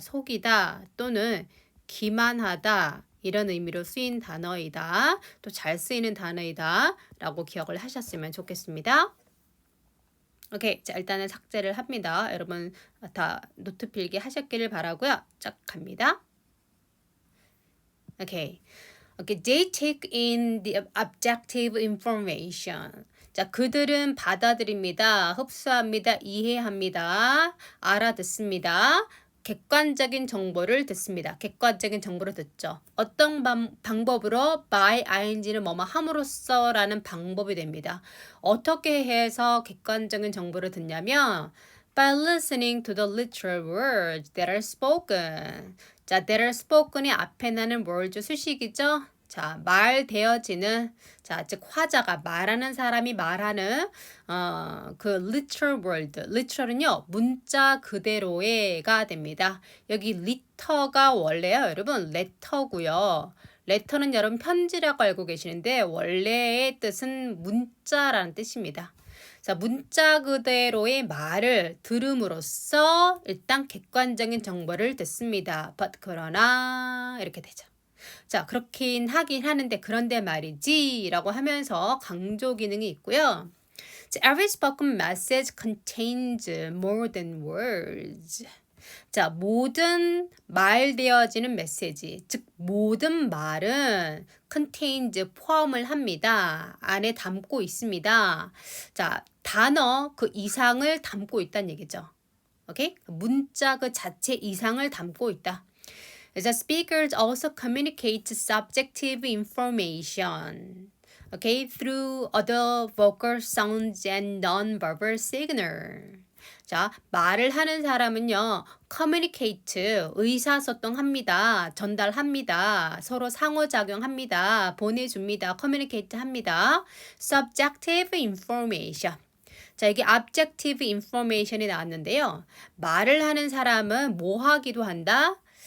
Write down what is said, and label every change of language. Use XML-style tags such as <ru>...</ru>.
<ko>속이다 또는 기만하다 이런 의미로 쓰인 단어이다. 또 잘 쓰이는 단어이다 라고 기억을 하셨으면 좋겠습니다. 오케이, 자, 일단은 삭제를 합니다. 여러분 다 노트 필기 하셨기를 바라고요. 쫙 갑니다. 오케이.</ko> <en>Okay, they take in the objective information.</en> <ko>자, 그들은 받아들입니다. 흡수합니다. 이해합니다. 알아듣습니다. 객관적인 정보를 듣습니다. 객관적인 정보를 듣죠. 어떤 방법으로 by ing를 뭐뭐 함으로써 라는 방법이 됩니다. 어떻게 해서 객관적인 정보를 듣냐면</ko> <en>by listening to the literal words that are spoken.</en> <ko>자,</ko> <en>that are spoken</en> <ko>이 앞에 나는 words 수식이죠. 자, 말되어지는 자, 즉 화자가 말하는 사람이 말하는 그</ko> <en>literal word.</en> <ko>literal은요. 문자 그대로의가 됩니다. 여기 letter가 원래요. 여러분 letter고요. letter는 여러분 편지라고 알고 계시는데 원래의 뜻은 문자라는 뜻입니다. 자, 문자 그대로의 말을 들음으로써 일단 객관적인 정보를 듣습니다. But 그러나 이렇게 되죠. 자, 그렇긴 하긴 하는데 그런데 말이지 라고 하면서 강조 기능이 있고요.</ko> <en>자, every spoken message contains more than words.</en> <ko>자, 모든 말되어지는 메시지, 즉 모든 말은 contains 포함을 합니다. 안에 담고 있습니다. 자, 단어 그 이상을 담고 있다는 얘기죠. 오케이? 문자 그 자체 이상을 담고 있다.</ko> <en>The speakers also communicate subjective information. Okay, through other vocal sounds and non-verbal signal.</en> <ko>자, 말을 하는 사람은요, communicate, 의사소통합니다. 전달합니다. 서로 상호작용합니다. 보내줍니다.</ko> <en>communicate</en> <ko>합니다.</ko> <en>subjective information.</en> <ko>자, 이게</ko> <en>objective information</en> <ko>이 나왔는데요. 말을 하는 사람은 뭐 하기도 한다?</ko>